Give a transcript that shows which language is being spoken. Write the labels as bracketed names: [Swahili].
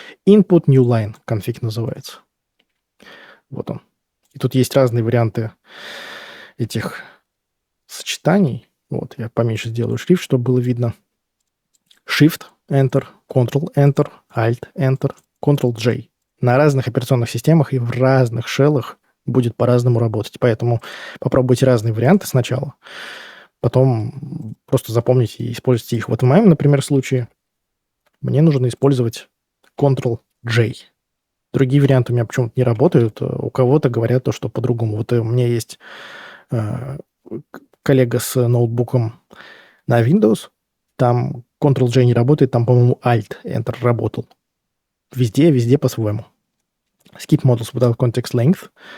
[Russian] Input New Line конфиг называется. Вот он. И тут есть разные варианты этих сочетаний. Вот, я поменьше сделаю шрифт, чтобы было видно. Shift, Enter, Ctrl-Enter, Alt-Enter, Ctrl-J. На разных операционных системах и в разных шеллах будет по-разному работать. Поэтому попробуйте разные варианты сначала. Потом просто запомните и используйте их. Вот в моем, например, случае мне нужно использовать Ctrl-J. Другие варианты у меня почему-то не работают. У кого-то говорят то, что по-другому. Вот у меня есть коллега с ноутбуком на Windows. Там Ctrl-J не работает, там, по-моему, Alt-Enter работал. Везде по-своему. [English] Skip models without context length.